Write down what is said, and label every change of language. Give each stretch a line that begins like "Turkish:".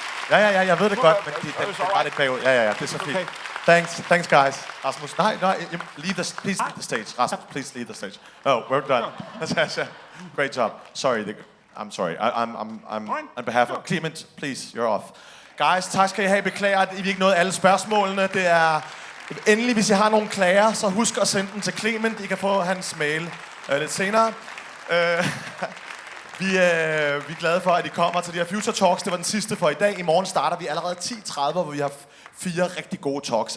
Danish: Ja, jeg ved det godt, men den var lidt bagud. Ja, det er så fint.
English: Thanks guys. Rasmus, please leave the stage. Rasmus, please leave the stage. Oh, we're done. Natasha, great job. Sorry, I'm sorry. I'm on behalf of Clement, please, you're off.
Danish: Guys, tak skal I have. Beklager, at I ikke nåede alle spørgsmålene. Det er endelig, hvis I har nogle klager, så husk at sende dem til Clement. I kan få hans mail lidt senere. Vi er glade for, at I kommer til de her Future Talks. Det var den sidste for i dag. I morgen starter vi allerede 10:30, hvor vi har 4 rigtig gode talks.